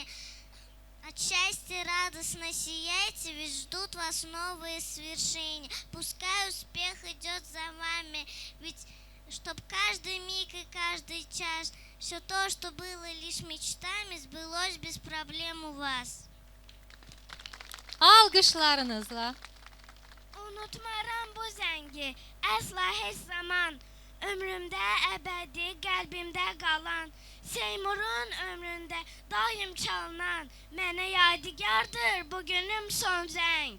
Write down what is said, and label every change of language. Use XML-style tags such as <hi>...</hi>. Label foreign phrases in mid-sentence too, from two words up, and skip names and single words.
<ru>От счастья радостно сияйте, ведь ждут вас новые свершения. Пускай успех идет за вами, ведь чтоб каждый миг и каждый час все то, что было лишь мечтами, сбылось без проблем у вас.</ru> <az>Alqışlarınızla. Unutmaram bu zəngi, əsla heç zaman. Ömrümdə əbədi, qəlbimdə qalan, Seymurun ömründə daim çalınan, mənə yadigardır bugünüm son zəng.</az>